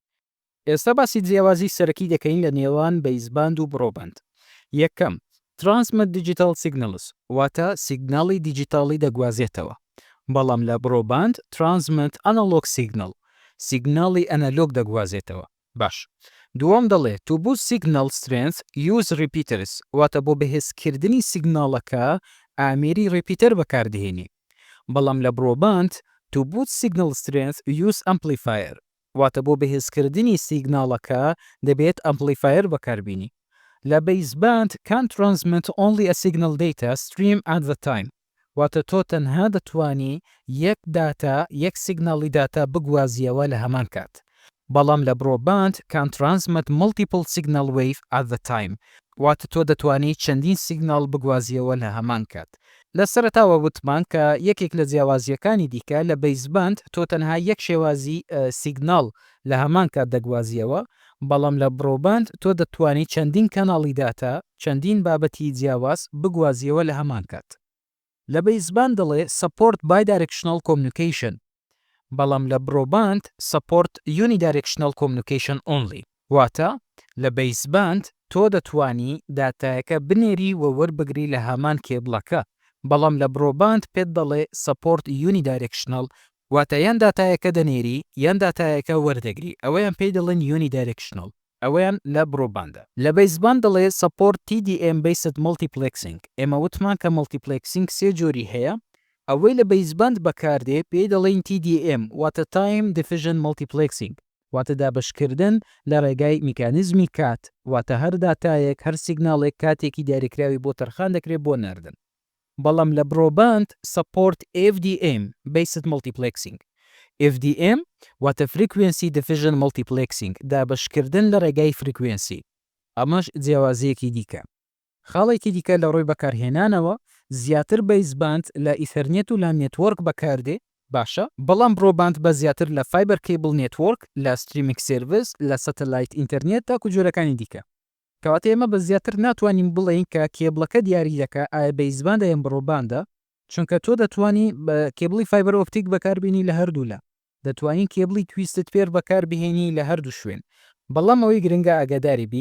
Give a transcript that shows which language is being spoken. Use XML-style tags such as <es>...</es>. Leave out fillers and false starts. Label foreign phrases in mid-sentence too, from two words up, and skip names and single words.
<ckb>ئێستا باسی جیاوازی سەرەکی دەکەین لە نێوان بەیزباند و بڕۆباند یەکەم</ckb> <en>transmit digital signals</en> <ckb>واتە سیگناڵی دیجیتاڵی دەگوازێتەوە بەڵام لە بڕۆباند</ckb> <en>transmit analog signal</en> <ckb>سیگناڵی ئەنەلۆگ دەگوازێتەوە باش دووەم دەڵێ</ckb> <en>to boost signal strength use repeaters</en> <ckb>واتە بۆ بەهێزکردنی سیگناڵەکە ئامێری ڕپیتەر بەکاردێنی بەڵام لە بڕۆباند</ckb> <en>to boost signal strength use amplifier</en> <ckb>واتە بۆ بەهێزکردنی سیگناڵەکە دەبێت ئەمپلیفایر بەکاربینی لە بەیزباند</ckb> <en>can transmit only a signal data stream at the time</en> <ckb>واتە تۆ تەنها دەتوانی یەک داتا یەک سیگناڵی داتا بگوازیەوە لە هەمان کات بەڵام لە بڕۆباند</ckb> <en>can transmit multiple signal wave at the time</en> <ckb>واتە تۆ دەتوانی چەندین سیگناڵ بگوازیەوە لە هەمان کات لە سەرەتاوە وتمان کە یەکێک لە جیاوازیەکانی دیکە لە بەیزباند تۆ تەنها یەک شێوازی سیگناڵ لە هەمان کات دەگوازیەوە بەڵام لە بڕۆباند تۆ دەتوانی چەندین کەناڵی داتا چەندین بابەتی جیاواز بگوازیەوە لە هەمان کات لە بەیزباند دەڵێ</ckb> <en>support bidirectional communication</en> <ckb>بەڵام لە بڕۆباند</ckb> <en>support unidirectional communication only</en> <ckb>واتە لە بەیزباند تۆ دەتوانی داتایەکە بنێری و وەربگری لە هەمان کێبڵەکە بەڵام لە بڕۆباند پێت دەڵێ</ckb> <en>support unidirectional</en> <ckb>واتە یان داتایەکە دەنێری یان داتایەکە وەردەگری ئەوەیان پێی دەڵێن unidirectional ئەوەیان لە بڕۆباندە لە بەیزباند دەڵێ</ckb> <en>support TDM based multiplexing</en> <ckb>ئێمە وتمان کە multiplexing سێ جۆری هەیە ئەوەی لە بەیزباند بەکاردێ پێی دەڵێن TDM واتە</ckb> <en>time diffusion multiplexing</en> <ckb>واتە دابشکردن لە ڕێگای میکانیزمی کات واتە هەر داتایەک هەر سیگناڵێک کاتێکی دیاریکراوی بۆ تەرخان دەکرێت بۆ ناردن بەڵام لە بڕۆباند</ckb> <en>support FDM based multiplexing</en> <ckb>FDM واتە</ckb> <en>frequency diffusion multiplexing</en> <ckb>دابشکردن لە ڕێگای frequency ئەمەش جیاوازیەکی دیکە خاڵێکی دیکە لە ڕۆی بەکارهێنانەوە زیاتر بەیزباند لە ئیتەرنێت و لە نێتوەرک بەکاردێ باشە بەڵام بڕۆباند بە زیاتر لە</ckb> <en>fiber cable network</en> <ckb>لە</ckb> <en>streaming service</en> <ckb>لە</ckb> <en>satellite internet</en> <ckb>تا جۆرەکانی دیکە کەواتە ئێمە بە زیاتر ناتوانین بڵێین کە کێبڵەکە دیاری دەکە ئایا بەیزباندە یان بڕۆباندە چونکە تۆ دەتوانی بە کێبڵی</ckb> <en>fiber optic</en> <ckb>بەکاربینی لە هەردوو لە دەتوانین کێبڵی</ckb> <en>twisted pair</en> <ckb>بەکاربهێنی لە هەردوو شوێن بەڵام ئەوەی گرنگە ئاگاداری بی</ckb>